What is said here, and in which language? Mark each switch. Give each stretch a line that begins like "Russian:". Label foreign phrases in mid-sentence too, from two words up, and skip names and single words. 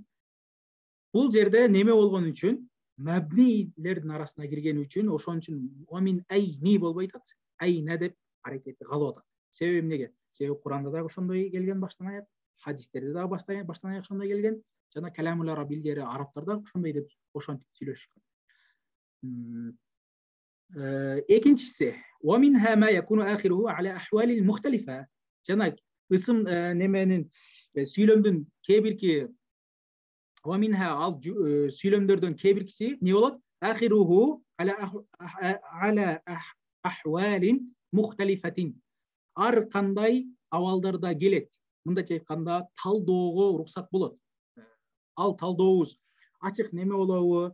Kyrgyz: Бул жерде неме болгон үчүн, мабнилердин арасына кирген үчүн, ошон үчүн
Arabic: ومن أين
Kyrgyz: болбой атат. Айна деп аракети калып атат. Себеби эмнеге? Себеби Куранда дагы ошондой келген баштан аяк, хадистерде дагы баштан аяк ошондой келген, жана
Arabic: كلام العرب
Kyrgyz: илдери арабтар дагы ошондой деп ошентип сүйлөшүшкөн. Экинчиси
Arabic: ومنها ما يكون آخره على الأحوال المختلفة.
Kyrgyz: Жана ысым неменин сүйлөмдүн кээ-бирки
Arabic: ومنها
Kyrgyz: ал сүйлөмдөрдөн кээ-биркиси не болот?
Arabic: آخره على أحوال مختلفة.
Kyrgyz: Ар кандай абалдарда келет. Мындайча айтканда, талдоого уруксат болот. Ал талдообуз ачык неме болобу?